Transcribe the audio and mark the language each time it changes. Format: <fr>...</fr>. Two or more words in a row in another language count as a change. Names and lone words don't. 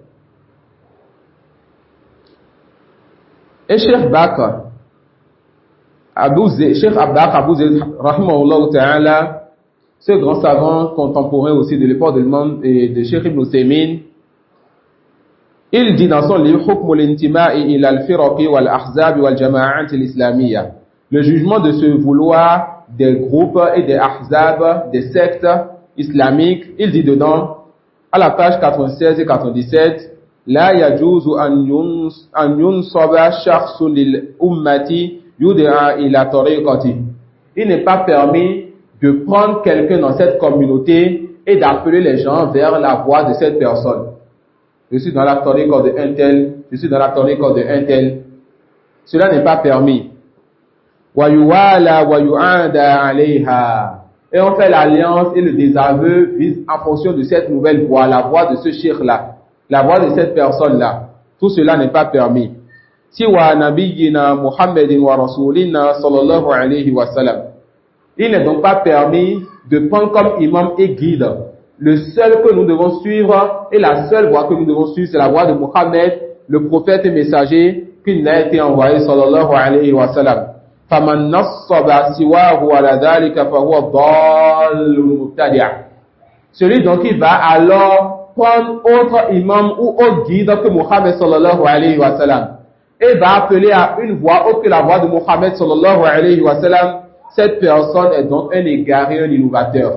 <fr>Et Cheikh Bakr, Cheikh Abou Zayd,</fr> <ar>رحمه الله تعالى,</ar> <fr>ce grand savant contemporain aussi de l'époque de l'imam et de Cheikh Ibn Uthaymin, il dit dans son livre Hukm al-intima'i ila al-firaqi wal-ahzab wal-jama'at al-islamiyya, le jugement de se vouloir des groupes et des ahzab, des sectes islamiques. Il dit dedans, à la page 96 et 97,</fr> <ar>لا يجوز أن ينسب شخص للأمة يدعو إلى طريقته.</ar> <fr>Il n'est pas permis de prendre quelqu'un dans cette communauté et d'appeler les gens vers la voie de cette personne. Je suis dans la tariqa de un tel, je suis dans la tariqa de un tel. Cela n'est pas permis.</fr> <ar>ويوالى ويعادى عليها.</ar> <fr>Et on fait l'alliance et le désaveu en fonction de cette nouvelle voie, la voie de ce cheikh-là, la voie de cette personne-là. Tout cela n'est pas permis.</fr> <ar>سوى نبينا محمد ورسولنا صلى الله عليه وسلم.</ar> <fr>Il n'est donc pas permis de prendre comme imam et guide. Le seul que nous devons suivre et la seule voie que nous devons suivre, c'est la voie de Muhammad, le prophète et messager qui n'a été envoyé</fr> <ar>صلى الله عليه وسلم. فَمَنْ نَصَّبَ سِوَاهُ عَلَى ذَلِكَ فَهُوَ ضَالٌ مُبْتَدِعٌ.</ar> <fr>Celui donc qui va alors prendre autre imam ou autre guide que Muhammad</fr> <ar>صلى الله عليه وسلم</ar> <fr>et va appeler à une voie autre que la voie de Muhammad</fr> <ar>صلى الله عليه وسلم,</ar> <fr>cette personne est donc un égaré, un innovateur.</fr>